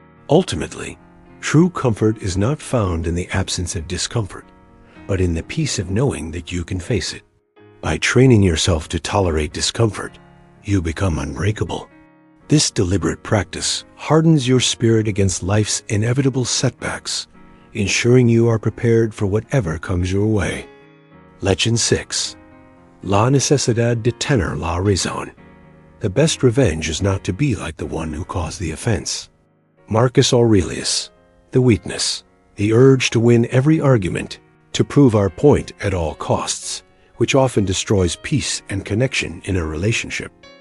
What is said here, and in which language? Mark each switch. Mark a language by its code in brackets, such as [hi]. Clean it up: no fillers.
[en] Ultimately, true comfort is not found in the absence of discomfort, but in the peace of knowing that you can face it. By training yourself to tolerate discomfort, you become unbreakable. This deliberate practice hardens your spirit against life's inevitable setbacks, ensuring you are prepared for whatever comes your way. [es] Lección 6. La necesidad de tener la razón. [en] The best revenge is not to be like the one who caused the offense. Marcus Aurelius. The weakness, the urge to win every argument, to prove our point at all costs, which often destroys peace and connection in a relationship.